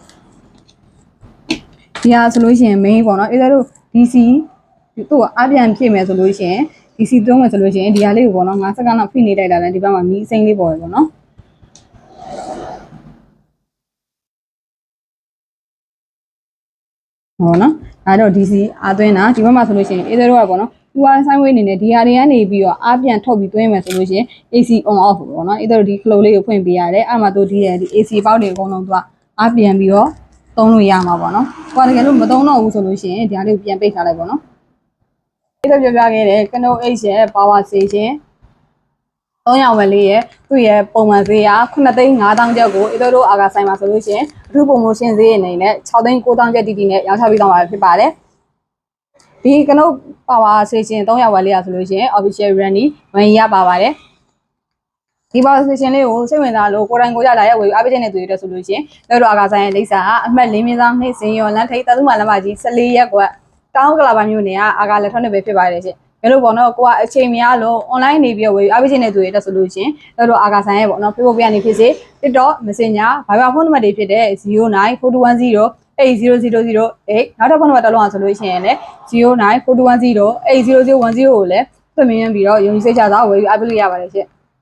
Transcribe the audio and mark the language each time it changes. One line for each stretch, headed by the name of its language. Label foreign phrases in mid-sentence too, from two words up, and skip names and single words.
Burmese: ဒီဟာဆိုလို့ရှိရင် main ပေါ့နော်အဲ့ဒါတို့ DC သူ့ကိုအပြန်ဖြည့်မယ်ဆိုလို့ရှိရင် DC သုံးမယ်ဆိုလို့ရှိရင်ဒီဟာလေးကိုပေါ့နော်5စက္ကန့်လောက်ဖိနေလိုက်တာလည်းဒီဘက်မှာမီးစိမ့်လေးပေါ်တယ်ပေါ့နော်ဟောနော်ဒါတော့ DC အားသွင်းတာဒီဘက်မှာဆိုလို့ရှိရင်အဲ့ဒါတို့ကပေါ့နော်သူကဆိုင်းဝေးနေတယ်ဒီဟာတွေကနေပြီးတော့အားပြန်ထုတ်ပြီးသွင်းမယ်ဆိုလို့ရှိရင်
English: AC on off
Burmese: ပေါ့နော်အဲ့ဒါတို့ဒီ flow လေးကိုဖွင့်ပေးရတယ်အဲ့မှာသူဒီ AC ပေါက်တွေအကုန်လုံးသူကအားပြန်ပြီးတော့သုံးလို့ရမှာပေါ့နော်ဟိုတကယ်လို့မသုံးတော့ဘူးဆိုလို့ရှိရင်ဒီဟာလေးကိုပြန်ပိတ်ထားလိုက်ပေါ့နော်ဒီလိုပြောပြခဲ့တဲ့ Canon H ရဲ့
English: power station 300 watt
Burmese: လေးရဲ့သူ့ရဲ့ပုံမှန်ဈေးက9,500,000ကျပ်ကိုအဲ့တို့အာ ဂါဆိုင်မှာဆိုလို့ရှိရင်အထူး promotion ဈေးအနေနဲ့6,900,000ကျပ်တီနဲ့ရောင်းချပေးသွားမှာဖြစ်ပါတယ်ဒီ Canon
English: power station 300 watt
Burmese: လေးရဆိုလို့ရှိရင်
English: official running 1 year
Burmese: ပါပါတယ်ဒီ
English: power station
Burmese: လေးကိုစိတ်ဝင်စားလို့ ကိုယ်တိုင်ကိုကြလာရဲ့ဝယ်ယူအားပေးတဲ့သူတွေတက်ဆိုလို့ရှိရင်တို့တို့အာဂါဆိုင်ရဲ့လိပ်စာအမှတ်4/နှိပ်စင်ရော်လမ်းထိပ်တသုမာလမ်းမကြီး14ရက်ကွက်တောင်းကလာပါ မြို့နယ်ကအာဂါလက်ထောက်နဲ့ပဲဖြစ်ပါတယ်ရှင်ဘယ်လိုပေါ့နော်ကိုကအချိန်မရလို့ online နေပြီးဝယ်ယူအားပေးတဲ့သူတွေတက်ဆိုလို့ရှိရင်တို့တို့အာဂါဆိုင်ရဲ့ပေါ့နော် Facebook ကနေဖြစ်စေ TikTok Messenger Viber ဖုန်းနံပါတ်တွေဖြစ်တဲ့094210 800008နောက်ထပ်ဖုန်းနံပါတ်တစ်လုံးအောင်ဆိုလို့ရှိရင်လည်း094210 800010ကိုလည်းပြမင်းပြီးတော့ယုံကြည်စိတ်ချစွာဝယ်ယူအားပေးလို့ရပါတယ်ရှင်